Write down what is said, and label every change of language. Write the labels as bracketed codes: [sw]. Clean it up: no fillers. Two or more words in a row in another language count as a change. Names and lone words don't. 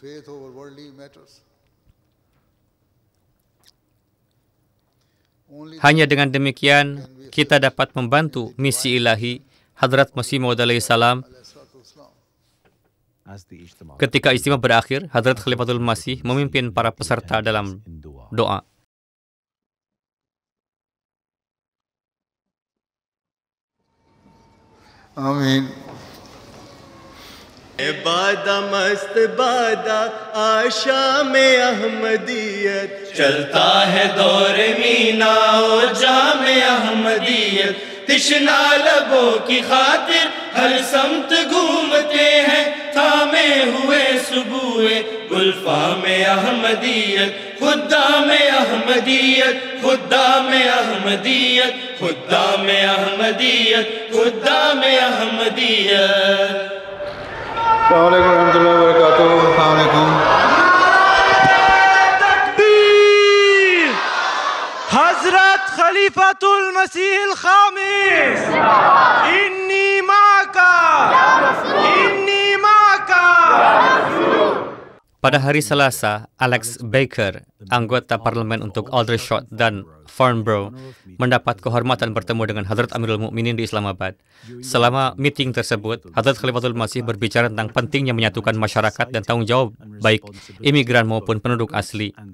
[id] Hanya dengan demikian kita dapat membantu misi ilahi Hadrat Masih Maud alaihi salam. Ketika ijtima berakhir, Hadrat Khalifatul Masih memimpin para peserta dalam doa. Amin. [ur] بادہ مست بادہ آشا میں احمدیت چلتا ہے دور مینا اور جام احمدیت تشنہ لبوں کی خاطر ہر سمت گھومتے ہیں تھامے ہوئے سبوئے گلفام احمدیت خدام احمدیت خدام احمدیت خدام احمدیت خدام احمدیت. [ar] السلام عليكم رحمة الله وبركاته. السلام عليكم. [ur] तकबीर। [ar] حضرت خليفة المسيح الخامس إني معك إني معك. [id] Pada hari Selasa, Alex Baker, anggota parlemen untuk Aldershot dan Farnborough, mendapat kehormatan bertemu dengan Hadrat Amirul Mukminin di Islamabad. Selama meeting tersebut, Hadrat Khalifatul Masih berbicara tentang pentingnya menyatukan masyarakat dan tanggung jawab baik imigran maupun penduduk asli.